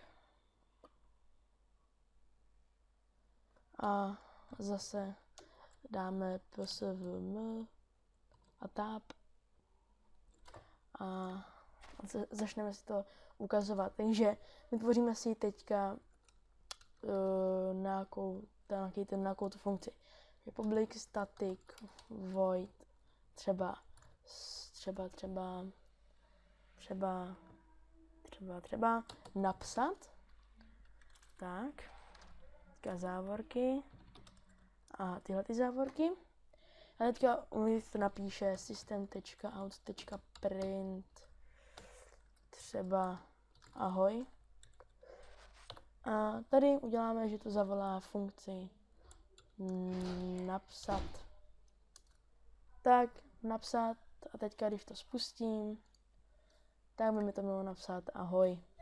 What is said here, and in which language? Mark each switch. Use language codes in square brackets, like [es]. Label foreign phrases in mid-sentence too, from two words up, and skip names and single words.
[cs] A zase dáme psvm a tab a začneme si to ukazovat. Takže vytvoříme si teďka nějakou tu funkci. [en] Public static void [cs] třeba napsat. Tak, teďka závorky a tyhle ty závorky. A teďka uvnitř to napíše system.out.print třeba ahoj. A tady uděláme, že to zavolá funkci napsat. Tak, napsat a teďka, když to spustím, tak by mi to mělo napsat ahoj.